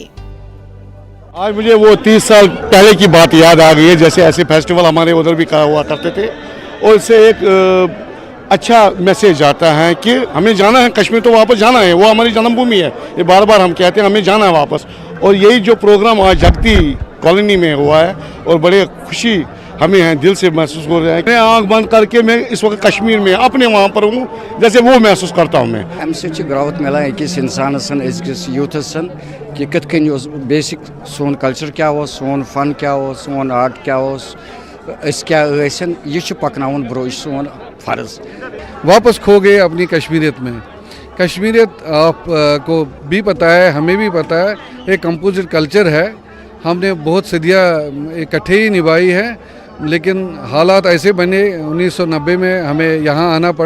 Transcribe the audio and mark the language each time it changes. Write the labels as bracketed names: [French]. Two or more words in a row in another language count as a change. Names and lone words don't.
[Urdu] آج مجھے وہ 30 سال پہلے کی بات یاد آ گئی ہے، جیسے ایسے فیسٹیول ہمارے ادھر بھی ہوا کرتے تھے، اور اس سے ایک اچھا میسیج آتا ہے کہ ہمیں جانا ہے، کشمیر تو واپس جانا ہے، وہ ہماری جنم بھومی ہے، یہ بار بار ہم کہتے ہیں ہمیں جانا ہے واپس۔ اور یہی جو پروگرام آج جگتی کالونی میں ہوا ہے، اور بڑے خوشی ہمیں ہیں، دل سے محسوس ہو رہا ہے۔ میں آنکھ بند کر کے میں اس وقت کشمیر میں اپنے وہاں پر ہوں، جیسے وہ محسوس کرتا ہوں میں۔ [Kashmiri] امہ سۭتۍ چھِ گرٛاوُت میلان أکِس اِنسانس أزکِس یوٗتھس کہ کِتھ کٔنۍ اوس بیسک سون کلچر کیا اوس، سون فن کیا اوس، سون آرٹ کیا اوس، أسۍ کیا ٲسۍ، یہِ چھُ پکناوُن برٛونٛہہ، یہِ چھُ سون فرض۔ [Urdu] واپس کھو گئے اپنی کشمیریت میں۔ کشمیریت آپ کو بھی پتہ ہے، ہمیں بھی پتہ ہے، ایک [English] composite culture [Urdu] ہے، ہم نے بہت صدیاں اکٹھے ہی نبھائی ہے، لیکن حالات ایسے بنے 1990 میں ہمیں یہاں آنا پڑا۔